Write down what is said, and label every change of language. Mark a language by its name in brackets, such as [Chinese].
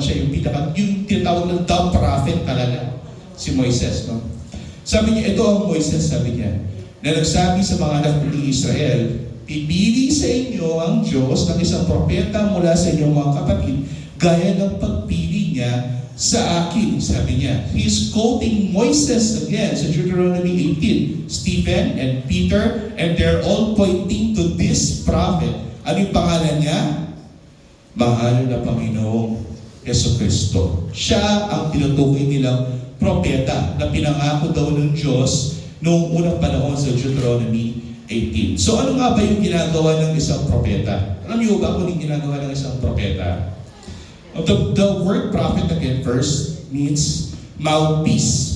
[Filipino] Siya yung tinatawag ng dumb prophet talaga, si Moises. No? Sabi niya, ito ang Moises, sabi niya, na nagsabi sa mga anak ng Israel, pipili sa inyo ang Diyos ng isang propeta mula sa inyong mga kapatid, gaya ng pagpili niya sa akin, sabi niya. [English] He is quoting Moises again [Filipino] sa Deuteronomy 18. [English] Stephen and Peter, and they're all pointing to this prophet. [Filipino] Ano yung pangalan niya? Mahal na Panginoong Jesucristo. Siya ang tinutukoy nilang propeta na pinangako daw ng Diyos noong unang panahon sa Deuteronomy 18. So ano nga ba yung ginagawa ng isang propeta? Alam niyo ba kung yung ginagawa ng isang propeta? [English] The word prophet again first means mouthpiece.